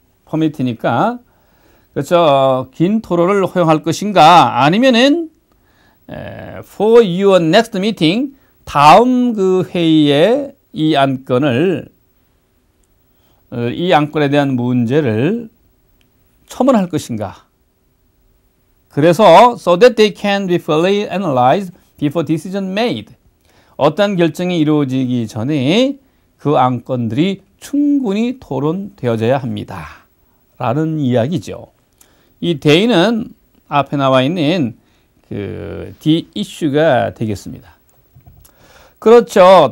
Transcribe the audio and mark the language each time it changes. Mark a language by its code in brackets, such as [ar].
[ko] 퍼미트니까 그렇죠. 긴 토론을 허용할 것인가? 아니면은 [en] for your next meeting [ko] 다음 그 회의에 이 안건에 대한 문제를 첨언할 것인가? 그래서 [en] so that they can be fully analyzed before decision made. [ko] 어떤 결정이 이루어지기 전에 그 안건들이 충분히 토론되어져야 합니다. 라는 이야기죠. 이 day는 앞에 나와 있는 그 the issue가 되겠습니다. 그렇죠.